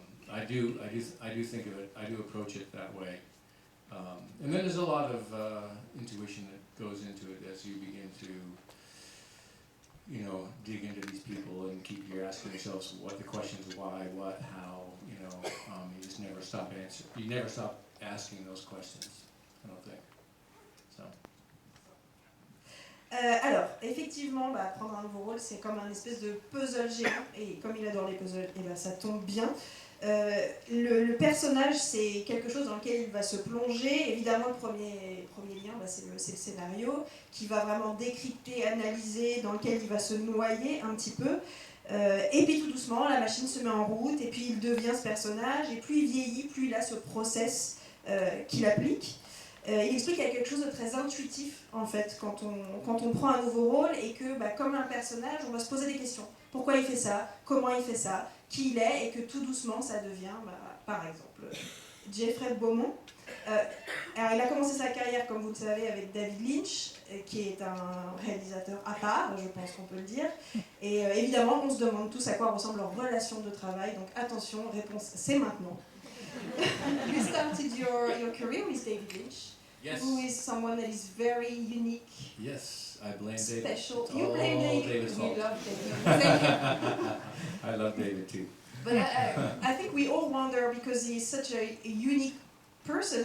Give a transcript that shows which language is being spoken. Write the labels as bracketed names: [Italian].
[English] I do think of it, I do approach it that way. And then there's a lot of intuition that goes into it as you begin to, dig into these people and keep asking yourselves what the questions, why, what, how, you just never stop asking those questions, I don't think, so. [French] Alors, effectivement, prendre un nouveau rôle, c'est comme un espèce de puzzle géant, et comme il adore les puzzles, et ça tombe bien. Le personnage, c'est quelque chose dans lequel il va se plonger. Évidemment, le premier lien, c'est le scénario, qui va vraiment décrypter, analyser, dans lequel il va se noyer un petit peu. Et puis tout doucement, la machine se met en route, et puis il devient ce personnage, et plus il vieillit, plus il a ce process qu'il applique. Il explique qu'il y a quelque chose de très intuitif en fait quand on prend un nouveau rôle et que comme un personnage on va se poser des questions. Pourquoi il fait ça? Comment il fait ça? Qui il est? Et que tout doucement ça devient par exemple Jeffrey Beaumont. Alors il a commencé sa carrière comme vous le savez avec David Lynch qui est un réalisateur à part, je pense qu'on peut le dire. Et évidemment on se demande tous à quoi ressemble leur relation de travail. Donc attention, réponse c'est maintenant. [English] You started your career with David Lynch. Yes. Who is someone that is very unique. Yes, I blame David. Special. It's You all blame David. David's We fault. love David. I love David too. But I think we all wonder because he is such a unique person.